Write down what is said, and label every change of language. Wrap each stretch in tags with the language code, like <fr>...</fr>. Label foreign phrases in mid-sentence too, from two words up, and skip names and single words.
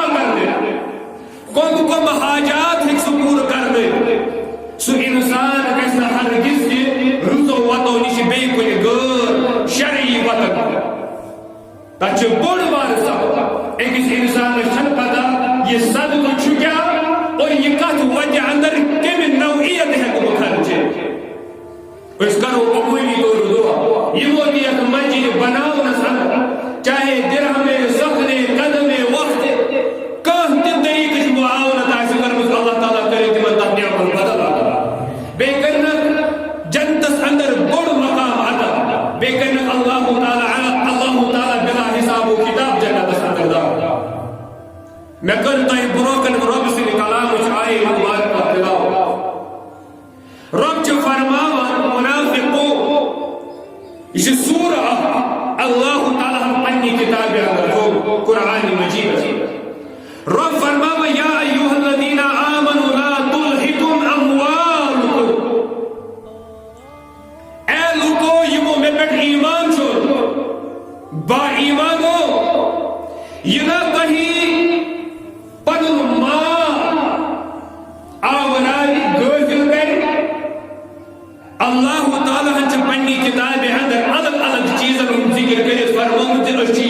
<ks>کرنٲوِتھ کم حاجات ہیٚکہِ سُہ پوٗرٕ کرنٲوِتھ سُہ انسان گژھِ نہٕ ہرگز تہِ رٕژو وتو نِش بیٚیہِ کُنہِ غٲر شرعی وتن تتھ چھُ بوٚڑ بارٕ سبب أکِس انسانس چھنہٕ پتہ یہِ صدقہٕ چھُ کیٛاہ اور یہ کتھ وجہ اندر کم نوعیت ہیکو بہ خرچ اس کرو عمومی طور دعا یمو تہ یتھ مسجد بناونس اندر چاہے درہم سخن قدم وقت کانٛہہ تہِ طریقٕچ معاونت آسہِ کٔرمٕژ اللہ تعالیٰ کرِ تمن تتھ نعمت بدل عطا بیٚیہِ کرنکھ جنتس اندر بوڑ مقام عطا بیٚیہِ کرنکھ اللہ تعالیٰ بلا حساب و کتاب جنتس اندر داخل میں کر تہ بروکن رب سٕنٛدِ کلامٕچ آیہِ مبارکہ تلاوت رب چھُ فرماوان منافقو یہ چھِ سورہ اللہ تعالیٰ ہن پننہِ کتابہِ اندر قرآن مجید رب فرماوان</ks> <ar>یا ایھا الذین آمنوا لا تلہکم اموالکم</ar> <ks>اے لوکو یمو مے پٮ۪ٹھ ایمان چھُ با ایمانو یہ نہ کہیں پنن مال آورائی غافل کر اللہ تعالیٰ ہن چھ پننی کتاب اندر الگ الگ چیزن ہند ذکر کرت فرمومت أسۍ چھِ</ks>